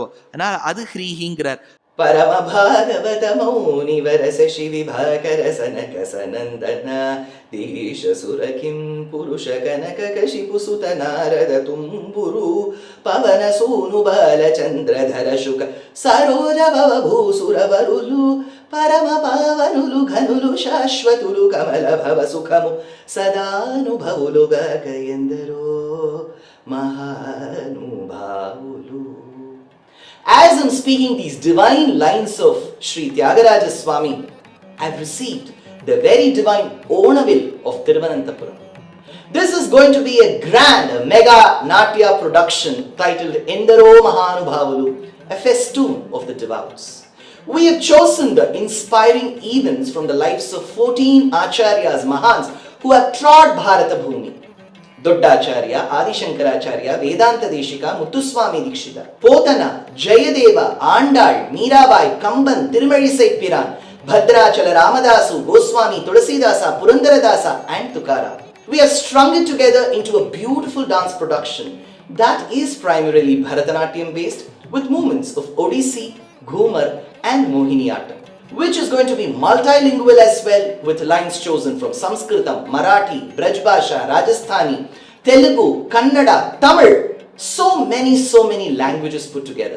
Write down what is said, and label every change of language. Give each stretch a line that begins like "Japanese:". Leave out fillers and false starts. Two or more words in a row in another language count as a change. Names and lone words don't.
Tamil: ஆனால் அது ஹ்ரீஹிங்கிறார்.
Telugu: పరమ భాగవత మౌని వరచ శివి భాగర సనక సనందన దీష సురకిం పురుష కనక కశిపు సుత నారద తుంబురు పవన సూను బాలచంద్రధర శుక సరోజ భవ భూసురవరులు పరమ పావనులు ఘనులు శాశ్వతులు కమల భవ సుఖము సదానుభవులుగా ఎందరో మహానుభావులు.
English: As I'm speaking these divine lines of Sri Tyagaraja Swami, I've received the very divine Onavil of Thiruvananthapuram. This is going to be a grand, a mega Natya production titled Endaro Mahanubhavulu, a festoon of the devout. We have chosen the inspiring events from the lives of 14 Acharyas, Mahans, who have trod Bharata Bhumi. Doddacharya, Adishankaracharya, Vedanta Deshika, Muthuswami Dikshita, Potana, Jayadeva, Andal, Mirabai, Kamban, Tirumalizai Piran, Bhadrachala, Ramadasu, Goswami, Tulasidasa, Purandaradasa and Tukara. We have strung it together into a beautiful dance production that is primarily Bharatanatyam based with movements of Odissi, Ghumar and Mohiniyattam, which is going to be multilingual as well, with lines chosen from Sanskritam, Marathi, Braj Bhasha, Rajasthani, Telugu, Kannada, Tamil, so many languages put together.